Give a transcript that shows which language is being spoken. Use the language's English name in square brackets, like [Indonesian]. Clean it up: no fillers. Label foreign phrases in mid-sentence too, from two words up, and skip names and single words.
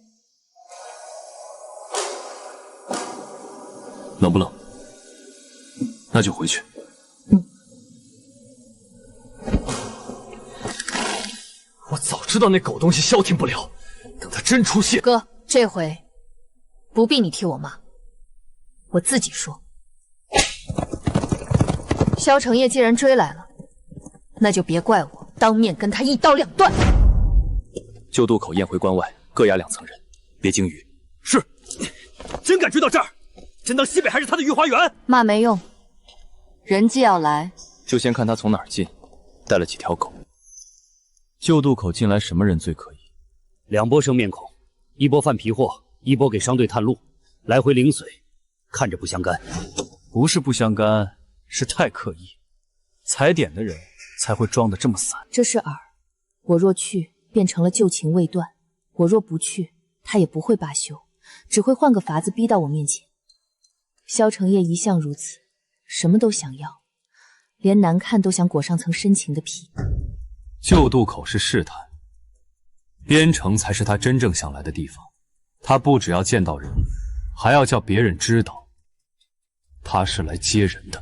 [Chinese] 冷不冷？那就回去。我早知道那狗東西消停不了，等他真出現。哥，這回不必你替我罵，我自己說。蕭承業既然追來了，那就別怪我當面跟他一刀兩斷。舊渡口宴會關外各押2層人，別驚雨。是。真敢追到這兒，真當西北還是他的御花園？罵沒用，人既要來，就先看他從哪兒進，帶了幾條狗。舊渡口進來什麼人最可疑？2波生面孔，一波販皮貨，一波給商隊探路，來回零碎，看着不相干。不是不相干，是太刻意。踩點的人才會裝得這麼散。這是饵，我若去，變成了舊情未斷；我若不去，他也不會罷休，只會換個法子逼到我面前。蕭承業一向如此，什麼都想要，連難看都想裹上層深情的皮。舊渡口是試探，邊城才是他真正想來的地方。他不只要見到人，還要叫別人知道，他是來接人的。